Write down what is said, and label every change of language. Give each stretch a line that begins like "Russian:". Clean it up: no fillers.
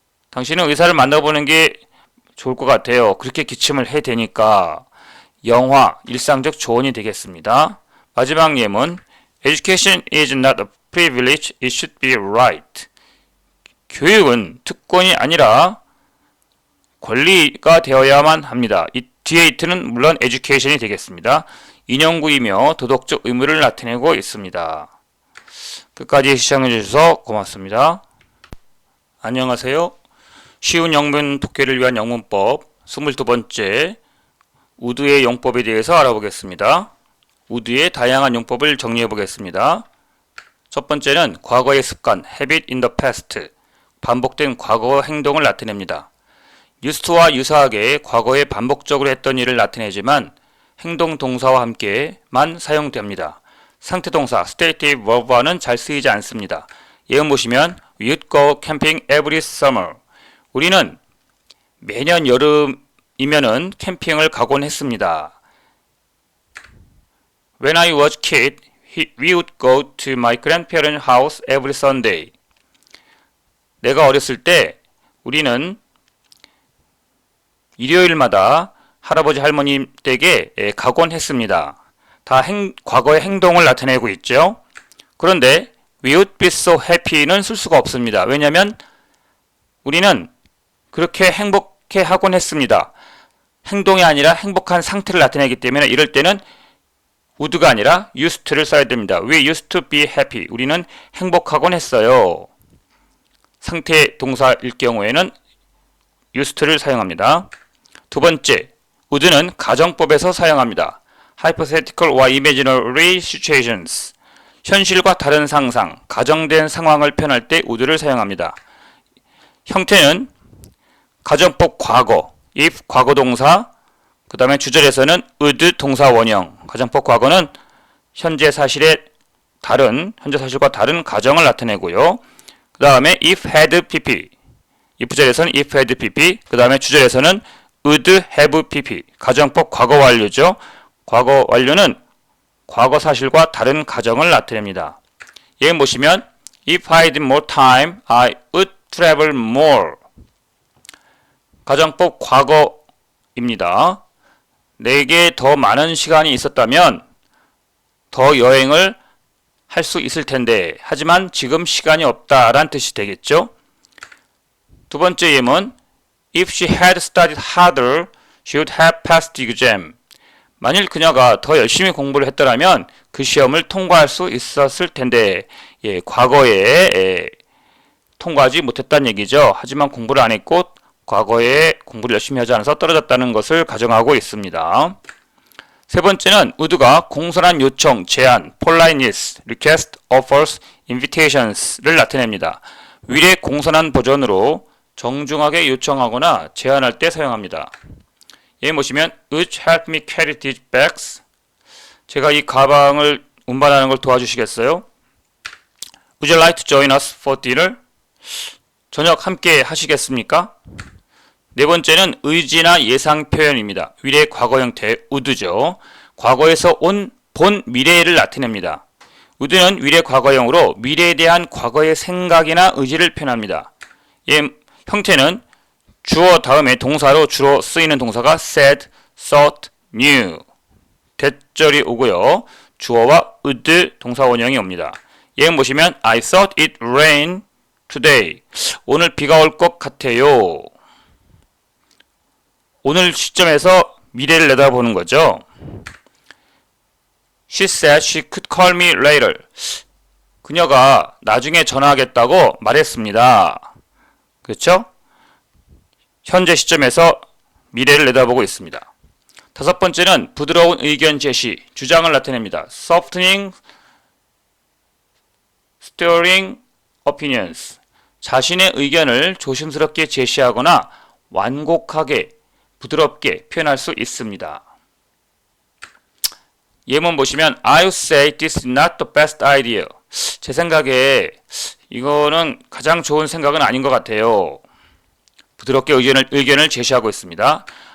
Korean: 당신은 의사를 만나보는 게 좋을 것 같아요. 그렇게 기침을 해대니까 영화, 일상적 조언이 되겠습니다. 마지막 예문
English: Education is not a privilege, it should be a right.
Korean: 교육은 특권이 아니라 권리가 되어야만 합니다. 이 뒤에 이트는 물론 education이 되겠습니다. 인용구이며 도덕적 의무를 나타내고 있습니다. 끝까지 시청해주셔서 고맙습니다. 안녕하세요. 쉬운 영문 독해를 위한 영문법 22번째 우드의 용법에 대해서 알아보겠습니다. 우드의 다양한 용법을 정리해 보겠습니다. 첫 번째는 과거의 습관,
English: habit in the past,
Korean: 반복된 과거 행동을 나타냅니다. used와 유사하게 과거에 반복적으로 했던 일을 나타내지만 행동 동사와 함께만 사용됩니다. 상태 동사, stative verb와는 잘 쓰이지 않습니다. 예문 보시면
English: We would go camping every summer.
Korean: 우리는 매년 여름이면은 캠핑을 가곤 했습니다.
English: When I was a kid, we would go to my grandparents' house every Sunday.
Korean: 내가 어렸을 때 우리는 일요일마다 할아버지 할머니 댁에 가곤 했습니다. 다 과거의 행동을 나타내고 있죠. 그런데
English: we would be so happy
Korean: 는 쓸 수가 없습니다. 왜냐하면 우리는 그렇게 행복해 하곤 했습니다. 행동이 아니라 행복한 상태를 나타내기 때문에 이럴 때는 would가 아니라 used to를 써야 됩니다.
English: We used to be happy.
Korean: 우리는 행복하곤 했어요. 상태 동사일 경우에는 used to를 사용합니다. 두 번째, would는 가정법에서 사용합니다.
English: hypothetical와 imaginary situations.
Korean: 현실과 다른 상상, 가정된 상황을 표현할 때 would를 사용합니다. 형태는 가정법 과거, if 과거 동사, 그 다음에 주절에서는 would 동사 원형, 가정법 과거는 현재 사실의 현재 사실과 다른 가정을 나타내고요. 그 다음에 if had pp, if절에서는 if had pp, 그 다음에 주절에서는 would have pp, 가정법 과거 완료죠. 과거 완료는 과거 사실과 다른 가정을 나타냅니다. 예문 보시면
English: If I had more time, I would travel more.
Korean: 가정법 과거입니다. 내게 더 많은 시간이 있었다면 더 여행을 할 수 있을 텐데 하지만 지금 시간이 없다라는 뜻이 되겠죠. 두 번째 예문
English: If she had studied harder, she would have passed the exam.
Korean: 만일 그녀가 더 열심히 공부를 했더라면 그 시험을 통과할 수 있었을 텐데 과거에 통과하지 못했다는 얘기죠. 하지만 공부를 안 했고 과거에 공부를 열심히 하지 않아서 떨어졌다는 것을 가정하고 있습니다. 세 번째는 would가 공손한 요청, 제안,
English: politeness, request, offers, invitations
Korean: 를 나타냅니다. 위례 공손한 버전으로 정중하게 요청하거나 제안할 때 사용합니다. 예문 보시면
English: Would you help me carry these bags?
Korean: 제가 이 가방을 운반하는 걸 도와주시겠어요?
English: Would you like to join us for dinner?
Korean: 저녁 함께 하시겠습니까? 네 번째는 의지나 예상 표현입니다. 위례 과거 형태 would죠. 과거에서 온 본 미래를 나타냅니다. would는 위례 과거형으로 미래에 대한 과거의 생각이나 의지를 표현합니다. 형태는 주어 다음에 동사로 주로 쓰이는 동사가 said, thought, knew. 대절이 오고요. 주어와 would 동사 원형이 옵니다. 예문 보시면
English: I thought it rained today.
Korean: 오늘 비가 올 것 같아요. 오늘 시점에서 미래를 내다보는 거죠.
English: She said she could call me later.
Korean: 그녀가 나중에 전화하겠다고 말했습니다. 그렇죠? 현재 시점에서 미래를 내다보고 있습니다. 다섯 번째는 부드러운 의견 제시, 주장을 나타냅니다.
English: Softening, stirring opinions.
Korean: 자신의 의견을 조심스럽게 제시하거나 완곡하게, 부드럽게 표현할 수 있습니다. 예문 보시면
English: I would say this is not the best idea.
Korean: 제 생각에 이거는 가장 좋은 생각은 아닌 것 같아요. 부드럽게 의견을 제시하고 있습니다.